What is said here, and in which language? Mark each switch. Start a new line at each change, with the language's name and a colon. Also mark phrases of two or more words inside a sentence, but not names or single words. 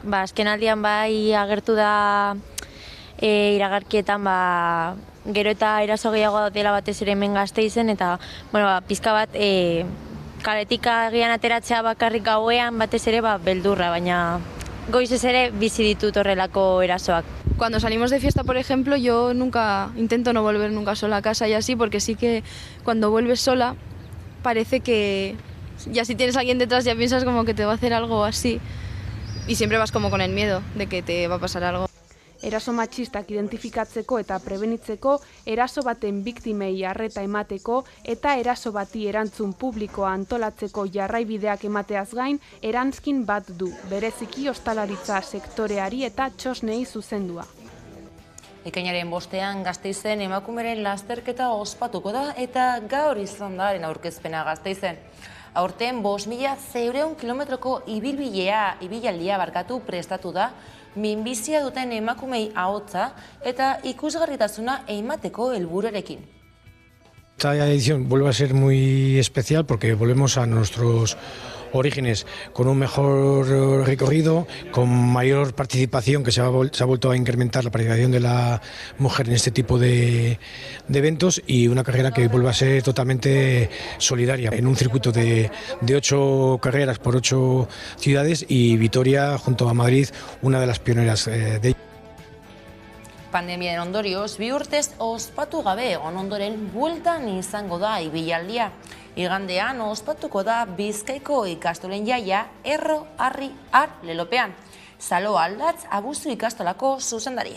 Basque: Azkenaldian bai agertu da iragarkietan gero eta eraso gehiago dela batez ere hemen Gasteizen eta pizka bat Kaletik agian ateratzea bakarrik gauean batez ere beldurra, baina goizez ere bizi ditut horrelako erasoak.
Spanish: Cuando salimos de fiesta, por ejemplo, yo intento no volver nunca sola a casa y así, porque sí que cuando vuelves sola parece que ya si tienes a alguien detrás ya piensas como que te va a hacer algo así y siempre vas como con el miedo de que te va a pasar algo.
Basque: Eraso matxistak identifikatzeko eta prebenitzeko, eraso baten biktimei arreta emateko eta eraso bati erantzun publikoa antolatzeko jarraibideak emateaz gain, erantzkin bat du, bereziki ostalaritza sektoreari eta txosnei zuzendua. Ekainaren 5ean Gasteizen emakumeren lasterketa ospatuko da eta gaur izan da aurkezpena Gasteizen. Aurten 5.400 kilometroko ibilaldia prestatu da, minbizia duten emakumei ahotsa eta ikusgarritasuna emateko helburuarekin.
Spanish: Esta edición vuelve a ser muy especial porque volvemos a nuestros orígenes con un mejor recorrido, con mayor participación, que se ha vuelto a incrementar la participación de la mujer en este tipo de eventos, y una carrera que vuelve a ser totalmente solidaria, en un circuito de 8 carreras por 8 ciudades, y Vitoria, junto a Madrid, una de las pioneras de ello.
Basque: Pandemiaren ondorioz, 2 urtez ospatu gabe egon ondoren bueltan izango da ibilaldia. Igandean ospatuko da Bizkaiko ikastolen jaia Erro, Harri, Har lelopean. Salo Aldatz abuzu ikastolako zuzendaria.